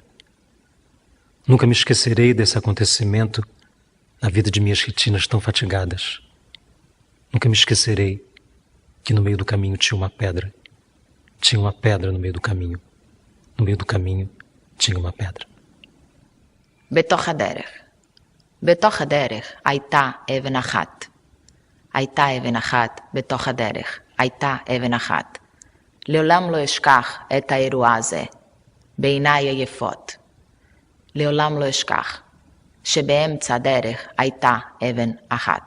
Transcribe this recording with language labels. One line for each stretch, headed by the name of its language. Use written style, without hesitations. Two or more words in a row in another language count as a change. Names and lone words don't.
Portuguese: Nunca me esquecerei desse acontecimento na vida de minhas retinas tão fatigadas. Nunca me esquecerei que no meio do caminho tinha uma pedra. Tinha uma pedra no meio do caminho. No meio do caminho tinha uma pedra.
Hebrew: בתוך הדרך. בתוך הדרך הייתה אבן אחת. הייתה אבן אחת בתוך הדרך. הייתה אבן אחת. לעולם לא אשכח את האירוע הזה, בעיניי היפות. לעולם לא אשכח שבאמצע הדרך הייתה אבן אחת.